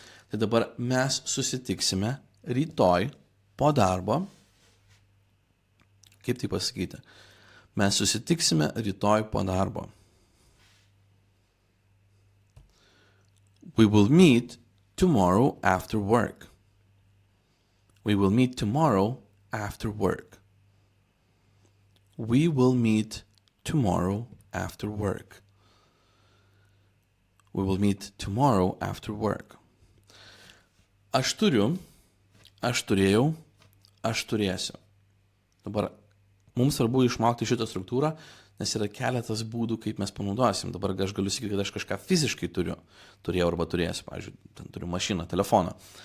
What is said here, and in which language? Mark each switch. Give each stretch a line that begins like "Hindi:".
Lithuanian: Tai dabar mes susitiksime rytoj po darbo. Kaip tai pasakyti? Mes susitiksime rytoj po darbo.
English: We will meet tomorrow after work. We will meet tomorrow after work. We will meet tomorrow after work. We will meet tomorrow after work.
Lithuanian: Aš turiu, aš turėjau, aš turėsiu. Dabar mums svarbu išmokti šitą struktūrą, nes yra keletas būdų, kaip mes panaudosim. Dabar aš galiu sakyti, kad aš kažką fiziškai turėjau arba turėsiu, pavyzdžiui, ten turiu mašiną, telefoną.